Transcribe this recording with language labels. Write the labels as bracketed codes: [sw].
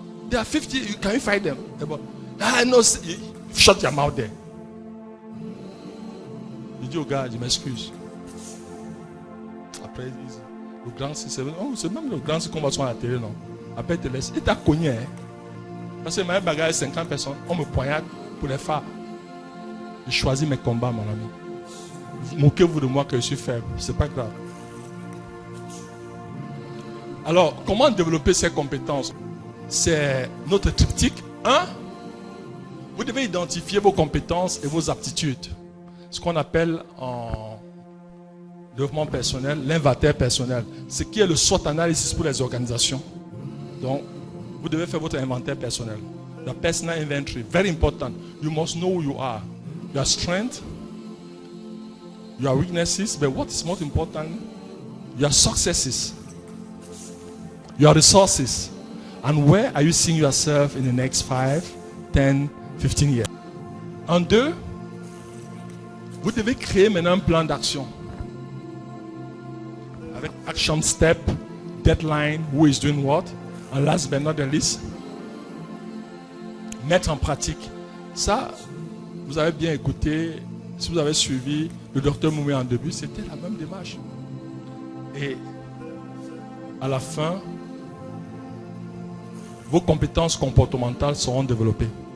[en] There are 50, can you fight them? [fr] Ah non, [en] shut your mouth there. [fr] Il dit au gars, je m'excuse. Après, le grand, c'est même le grand qu'on va sur la télé, non? Après, il te laisse. Il t'a cogné, hein? Parce que ma bagarre, 50 personnes, on me poignarde pour les phares. Je choisis mes combats, mon ami. Moquez-vous de moi que je suis faible. C'est pas grave. Alors, comment développer ces compétences? C'est notre triptyque. 1. Vous devez identifier vos compétences et vos aptitudes. Ce qu'on appelle en développement personnel, l'inventaire personnel. Ce qui est le SWOT analysis pour les organisations. Donc, vous devez faire votre inventaire personnel. [en] The personal inventory, very important. You must know who you are. Your strength, your weaknesses, but what is most important, your successes, your resources. And where are you seeing yourself in the next 5, 10, 15 years? [fr] En 2, vous devez créer maintenant un plan d'action. Avec [en] action step, deadline, who is doing what. And last but not the least, [fr] mettre en pratique. Ça, vous avez bien écouté, si vous avez suivi le docteur Moumé en début, c'était la même démarche. Et à la fin, vos compétences comportementales seront développées.